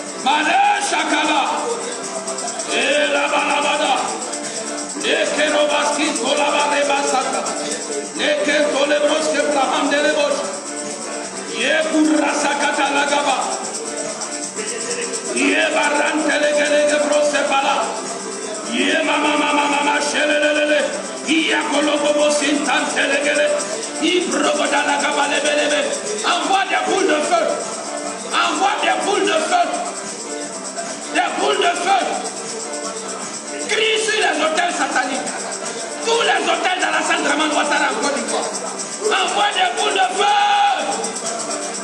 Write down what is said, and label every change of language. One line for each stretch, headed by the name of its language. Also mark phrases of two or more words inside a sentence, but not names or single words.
French: Allez, Chakala. Et la balabada. Et Kerobaski, Kolabare Basaka. Et Ketolebros, Kebraham de Lebos. Et Kurasakata Lagaba. Et Barantelegele Brosepala. Et Mama Shelele. Et Akolobo Sintantelegele. Et Brogoda Lagaba Lebelebe. Envoie des boules de feu. Envoie des boules de feu. Des boules de feu. Crie sur les hôtels sataniques. Tous les hôtels dans la salle Draman Ouattara en Côte d'Ivoire. Envoie des boules de feu.